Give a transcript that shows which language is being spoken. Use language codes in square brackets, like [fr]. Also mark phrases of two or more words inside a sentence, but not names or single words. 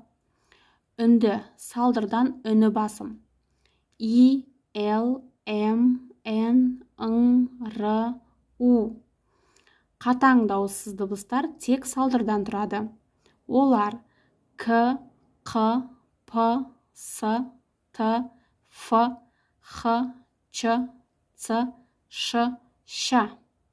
[kk] Үнді салдырдан үні басым. И, Л, М, Н, Ң, Р, У. Қатаң дауыссыз дыбыстар тек салдырдан тұрады. Олар К, Қ, П, С, Т, Ф, Х, Ч, Ц, Ш, Щ.